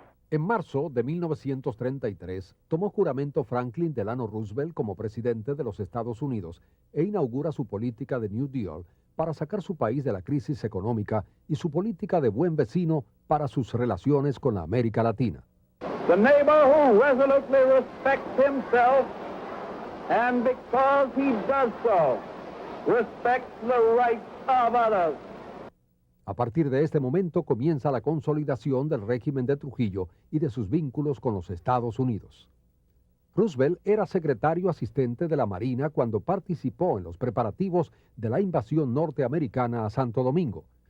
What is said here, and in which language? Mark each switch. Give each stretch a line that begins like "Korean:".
Spanish: En marzo de 1933, tomó juramento Franklin Delano Roosevelt como presidente de los Estados Unidos e inaugura su política de New Deal para sacar su país de la crisis económica y su política de buen vecino para sus relaciones con la América Latina.
English: The neighbor who resolutely respects himself and because he does so, respects the rights of others.
Spanish: A partir de este momento comienza la consolidación del régimen de Trujillo y de sus vínculos con los Estados Unidos. Roosevelt era secretario asistente de la Marina cuando participó en los preparativos de la invasión norteamericana a Santo Domingo.